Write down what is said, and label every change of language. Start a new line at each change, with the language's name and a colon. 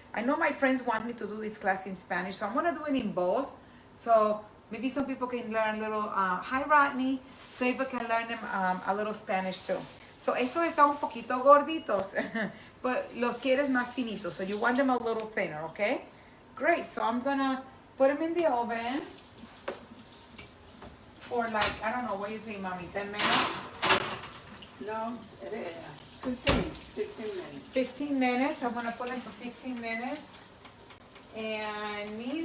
English: I know my friends want me to do this class in Spanish, so I'm gonna do it in both. So maybe some people can learn a little. Hi Rodney. Some people can learn them a little Spanish too.
Spanish: So estos están un poquito gorditos, but los quieres más finitos.
English: So you want them a little thinner, okay? Great. So I'm gonna put them in the oven for like, I don't know, what do you think, Mommy? 10 minutes? No, 15 minutes. 15 minutes. I'm gonna put them for 15 minutes. And